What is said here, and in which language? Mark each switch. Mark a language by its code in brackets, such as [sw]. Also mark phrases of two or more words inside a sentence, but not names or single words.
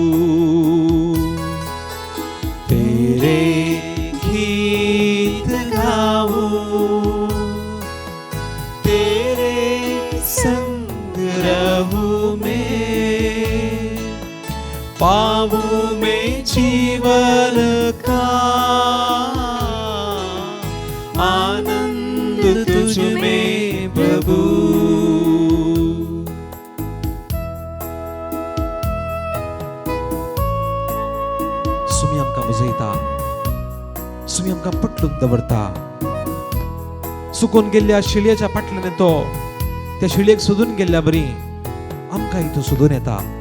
[hi] तेरे गीत गाओ, तेरे संग रहूं मैं, पाऊं मैं जीवन का आनंद तुझ में प्रभु. [kok] सुमी आमकां बुजयता, सुमी आमकां पटलून दवरता. सुकून गेल्ल्या शिळयेच्या पाटल्यान तो त्या शिळयेक सोदून गेल्ल्या बरी आमकांय तो सोदून येता.